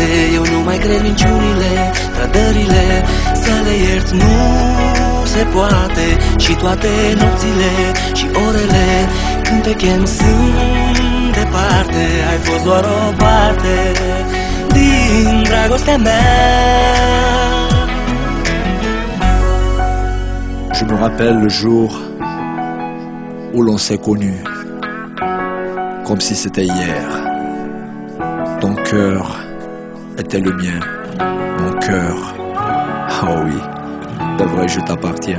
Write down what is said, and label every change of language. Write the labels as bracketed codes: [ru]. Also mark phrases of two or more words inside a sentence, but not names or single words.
[ro] Eu nu mai cred minciunile, trădările, să le iert nu se poate. Și toate nopțile și orele când te chem sunt departe. Ai fost doar o parte din dragostea mea. [fr] Je me rappelle le jour où l'on s'est connu, comme si c'était hier. Ton cœur était le mien, mon cœur, oh oui, c'est vrai, je t'appartiens.